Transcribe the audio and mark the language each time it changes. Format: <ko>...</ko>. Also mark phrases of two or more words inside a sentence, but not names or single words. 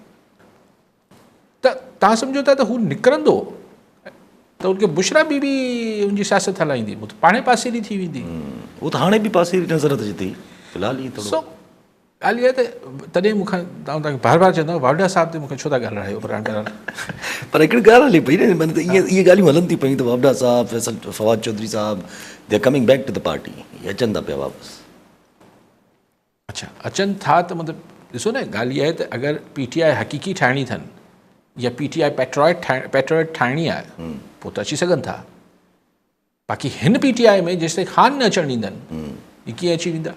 <sd>त तव्हां सम्झो था त हू निकिरंदो त हुनखे बुशरा बीबी हुनजी सियासत हलाईंदी, मूं त पाणे पासीरी थी वेंदी। उहो त हाणे बि पासीरी नज़र अचे थी फ़िलहाल ई थोरो। सो ॻाल्हि इहा त तॾहिं मूंखां तव्हांखे बार बार चवंदा वावडा साहिब ते मूंखे छो था ॻाल्हायो पर हिकिड़ी ॻाल्हि हले पई न, माना त इहे ॻाल्हियूं हलनि थी पयूं त वावडा साहिब, फैसल फवाद चौधरी साहिब,</sd> <en>they are coming back to the party,</en> <sd>इहे अचनि था पिया वापसि। अच्छा, अचनि था त मतिलबु ॾिसो न, ॻाल्हि इहा आहे त अगरि PTI हक़ीक़ी ठाहिणी अथनि या PTI पैट्रियट ठाहिणी आहे, पोइ त अची सघनि था। बाक़ी हिन PTI में जेसिताईं ख़ान न अचणु ॾींदनि, हीअ कीअं अची वेंदा?</sd>